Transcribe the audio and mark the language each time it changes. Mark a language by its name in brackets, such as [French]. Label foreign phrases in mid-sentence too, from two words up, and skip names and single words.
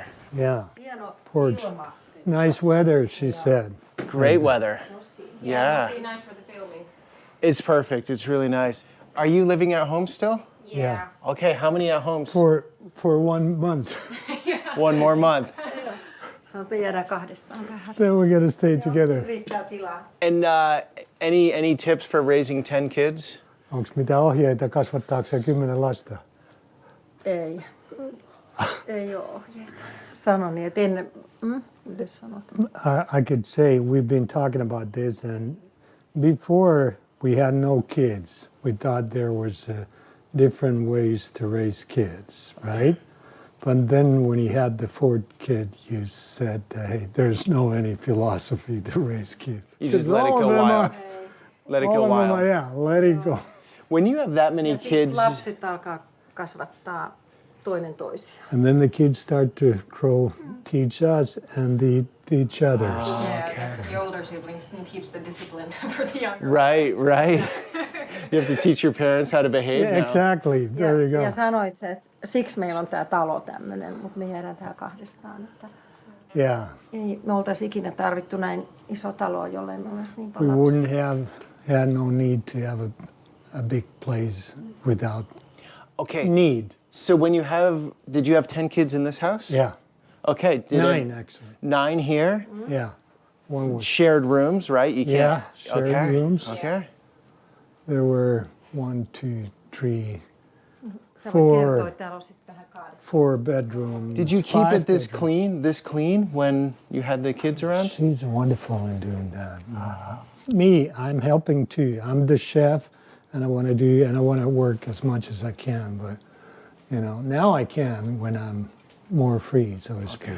[English] Yeah. [Finnish] Hieno [English] Porch. [Finnish] ilma. [English] Nice weather, she said. Great weather. Yeah. Must be nice for the filming. It's perfect. It's really nice. Are you living at home still? Yeah. Okay, how many at homes? For 1 month. One more month. [Finnish] Saanpa jäädä kahdestaan tähän. [English] Then we're gonna stay together. [Finnish] Riittää tilaa. [English] And any tips for raising 10 kids? [Finnish] Onko mitä ohjeita kasvattaakseen 10 lasta? Ei. Ei ole ohjeita. Sanon niin, että ennen... Miten sanot? [English] I could say we've been talking about this, and before we had no kids, we thought there was different ways to raise kids, right? But then when you had the fourth kid, you said, hey, there's no any philosophy to raise kids. You just 'Cause let it all go of them wild. Let it all go of them wild. are, yeah, let it go. When you have that many [Finnish] Ja sit [English] kids, [Finnish] lapset alkaa kasvattaa toinen toisiaan. [English] And then the kids start to teach us and each others. The older siblings can teach the discipline for the younger. right. You have to teach your parents how to behave Yeah, now. exactly. There you go. [Finnish] Ja sanoit, että siksi meillä on tämä talo tämmöinen, mutta me jäädään tähän kahdestaan. Että [English] Yeah. [Finnish] ei me oltaisi ikinä tarvittu näin iso talo, jollei me olisi niin [English] We [Finnish] paljon [English] wouldn't [Finnish] lapsia. [English] have had no need to have a big place without Okay. need. So did you have 10 kids in this house? Yeah. Okay. 9 actually. 9 here? Yeah. One was Shared rooms, right? You can't. Yeah, shared rooms. Okay. There were 1, 2, 3, [Finnish] Sä voit [English] Four. [Finnish] kertoa, että täällä on sitten vähän kaadettu. [English] 4 bedrooms. Did you keep 5 it this bedrooms. clean when you had the kids around? She's wonderful in doing that. Me, I'm helping too. I'm the chef, and I want to work as much as I can. But now I can when I'm more free, so to speak.